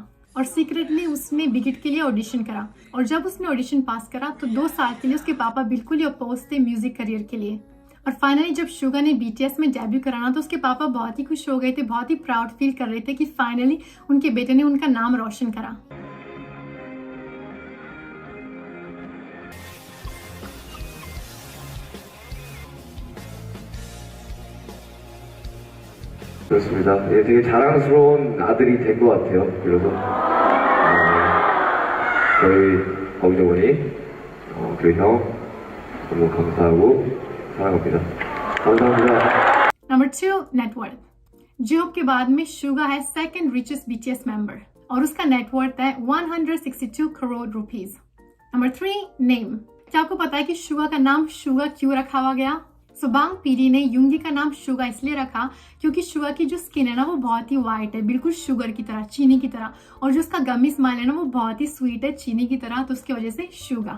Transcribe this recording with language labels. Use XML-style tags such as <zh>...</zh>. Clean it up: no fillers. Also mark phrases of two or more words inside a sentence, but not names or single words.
<hi>और सीक्रेटली उसने बिगिट के लिए ऑडिशन करा, और जब उसने ऑडिशन पास करा तो 2 साल के लिए उसके पापा बिल्कुल ही अपोज थे</hi> <en>music career</en> <hi>के लिए। और फाइनली जब शुगा ने बीटीएस में डेब्यू कराना, तो उसके पापा बहुत ही खुश हो गए थे, बहुत ही</hi> <en>proud feel</en> <hi>कर रहे थे कि फाइनली उनके बेटे ने उनका नाम रोशन करा।</hi> <ko>그렇습니다. 예, 되게 자랑스러운 아들이 된 것 같아요. 그래서 저희 어머니, 저희 형 너무 감사하고 사랑합니다. 감사합니다.</ko> <en>Number 2 net worth.</en> <hi>जियोब के बाद में शुगा है</hi> <en>second richest BTS member</en> <hi>और उसका नेटवर्थ है 162 करोड़ रुपीस।</hi> <en>Number 3 name.</en> <hi>क्या आपको पता है कि शुगा का नाम शुगा क्यों रखा हुआ गया? बांग पीरी ने युंगी का नाम शुगा इसलिए रखा क्योंकि शुगा की जो स्किन है ना वो बहुत ही व्हाइट है, बिल्कुल शुगर की तरह, चीनी की तरह, और जो उसका</hi> <en>gummy smile</en> <hi>है ना वो बहुत ही स्वीट है, चीनी की तरह, तो उसकी वजह से शुगा।</hi>